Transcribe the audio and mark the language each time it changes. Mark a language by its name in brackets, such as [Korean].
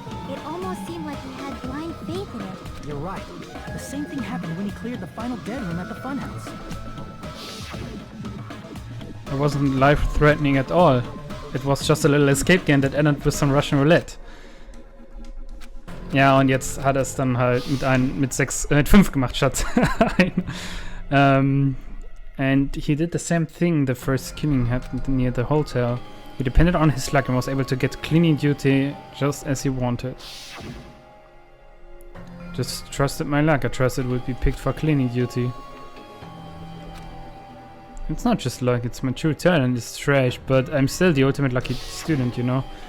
[English] It almost seemed like he had blind faith in it. You're right. The same thing happened when he cleared the final dead room at the funhouse. It wasn't life-threatening at all. It was just a little escape game that ended with some Russian roulette. [German] Ja, und jetzt hat er es dann halt mit 5 gemacht statt 1. [English] And he did the same thing the first killing happened near the hotel. He depended on his luck and was able to get cleaning duty just as he wanted. Just trusted my luck. I trusted it would be picked for cleaning duty. It's not just luck, it's my true talent. It's trash, but I'm still the ultimate lucky student, you know.